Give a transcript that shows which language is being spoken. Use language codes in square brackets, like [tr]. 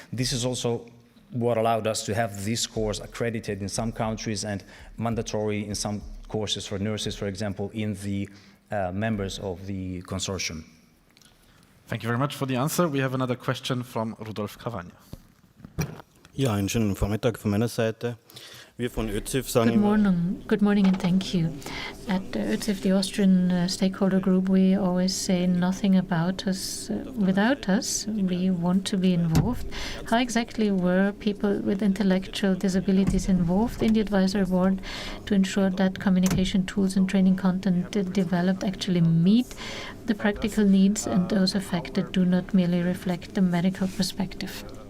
[en] This is also what allowed us to have this course accredited in some countries and mandatory in some courses for nurses, for example, in the members of the consortium. Thank you very much for the answer. We have another question from Rudolf Cavagna. [de] Ja, einen schönen Vormittag von meiner Seite. Wir von ÖZIF sagen [en] Good morning and thank you. At ÖZIF, the Austrian stakeholder group, we always say nothing about us without us. We want to be involved. How exactly were people with intellectual disabilities involved in the advisory board to ensure that communication tools and training content developed actually meet the practical needs and those affected do not merely reflect the medical perspective?